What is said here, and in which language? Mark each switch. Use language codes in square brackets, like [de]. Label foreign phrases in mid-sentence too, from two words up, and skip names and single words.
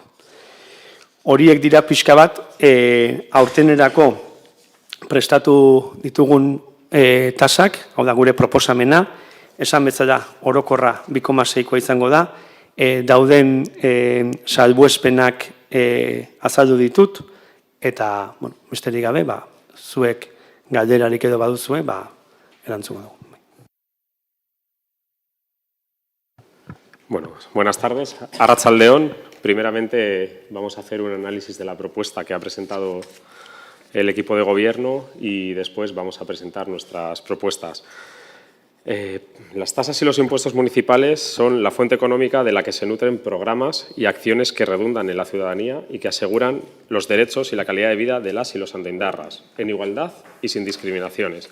[eu] Horiek dira pixka bat, aurtenerako prestatu ditugun tasak, hau da gure proposamena, esan bezala orokorra 2,6koa izango da, dauden salbuespenak azaldu ditut, eta besterik gabe, zuek galderarik edo baduzue, erantzungo dugu. [es] Bueno, buenas tardes. Arratsaldeon, primeramente vamos a hacer un análisis de la propuesta que ha presentado el equipo de gobierno y después vamos a presentar nuestras propuestas. Las tasas y los impuestos municipales son la fuente económica de la que se nutren programas y acciones que redundan en la ciudadanía y que aseguran los derechos y la calidad de vida de las y los andoaindarras, en igualdad y sin discriminaciones.